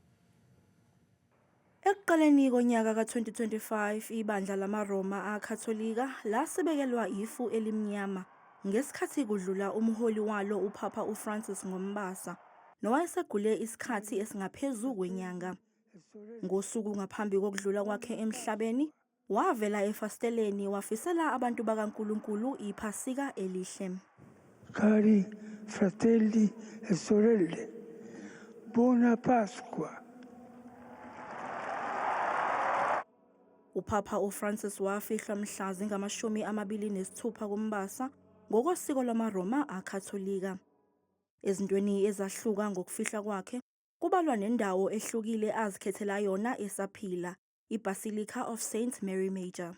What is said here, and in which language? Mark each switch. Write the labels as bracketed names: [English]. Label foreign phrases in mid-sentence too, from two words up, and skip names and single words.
[Zulu] Ekuqaleni konyaka ka-2025 ibandla lamaRoma akatholika lasebekelwa ifu elimnyama ngesikhathi kudlula umholi walo uPapa uFrancis ngoMbasa nowayesegule isikhathi esingaphezu kwenyanga. Ngosuku ngaphambi kokudlula kwakhe emhlabeni wavela efasteleni wafisela abantu bakaNkulunkulu iphasika elihle. [Italian] Cari fratelli e sorelle, buona Pasqua. [Zulu] uPapa uFrancis wafihlwa mhla zingama-26 kuMbasa ngokosiko lwamaRoma akatholika. Ezintweni ezahluka ngokufihla kwakhe kubalwa nendawo ehlukile azikhethela yona esaphila, iBasilica of Saint Mary Major.